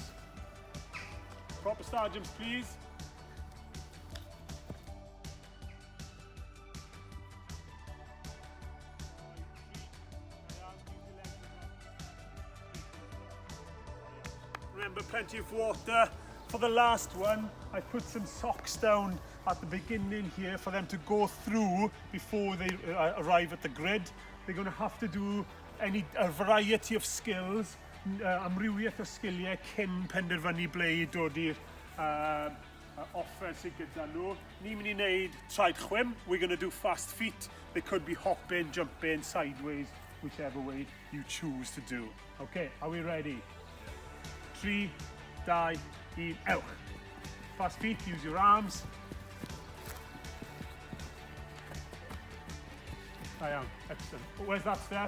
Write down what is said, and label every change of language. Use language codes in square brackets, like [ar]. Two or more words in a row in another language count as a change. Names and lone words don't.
[en] Proper star jumps, please. Remember, plenty of water. For the last one, I put some socks down at the beginning here for them to go through before they arrive at the grid. They're going to have to do a variety of skills, [cy] amrywiaeth o sgiliau cyn penderfynu ble I dod i'r offer sydd gyda nhw. Ni'n mynd I wneud traed chwim. [en] We're going to do fast feet. They could be hopping, jumping, sideways, whichever way you choose to do. Okay, are we ready? 3, 2, 1, out. Fast feet, use your arms. I am, excellent. Where's that, Steph?